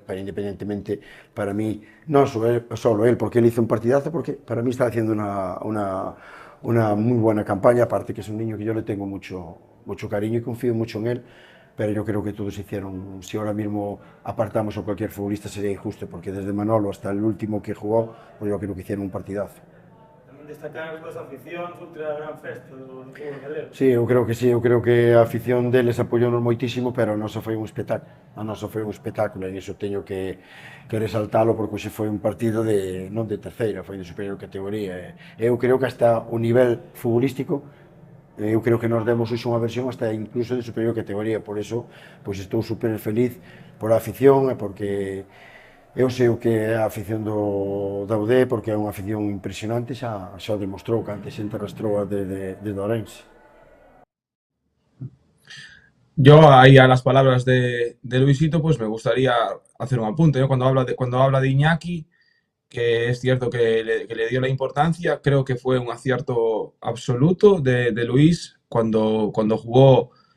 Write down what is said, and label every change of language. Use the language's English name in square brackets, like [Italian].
[Spanish] Pero independientemente, para mí, no solo él, porque él hizo un partidazo, porque para mí está haciendo una muy buena campaña, aparte que es un niño que yo le tengo mucho cariño y confío mucho en él, pero yo creo que todos hicieron, si ahora mismo apartamos a cualquier futbolista sería injusto, porque desde Manolo hasta el último que jugó, pues yo creo que hicieron un partidazo. [Galician] destacar as súas aficións ultra gran festa do fútbol galego. Sí, eu creo que sí, eu creo que a afición deles apoyounos moitísimo, pero a nosa foi un espectáculo. A nosa foi un espectáculo, e iso teño que resaltalo, porque hoxe foi un partido non de terceira, foi de superior categoría. Eu creo que hasta o nivel futbolístico, eu creo que nos demos hoxe unha versión hasta incluso de superior categoría, por eso pois estou super feliz por a afición e porque eu sei o que é a afición da UD, porque é unha afición impresionante, xa o demostrou que antes xente arrastrou desde Ourense. [Spanish] Yo ahí a las palabras de Luisito, pues me gustaría hacer un apunte, ¿no? Cuando habla de Iñaki, que es cierto que le dio la importancia, creo que fue un acierto absoluto de Luis cuando jugó.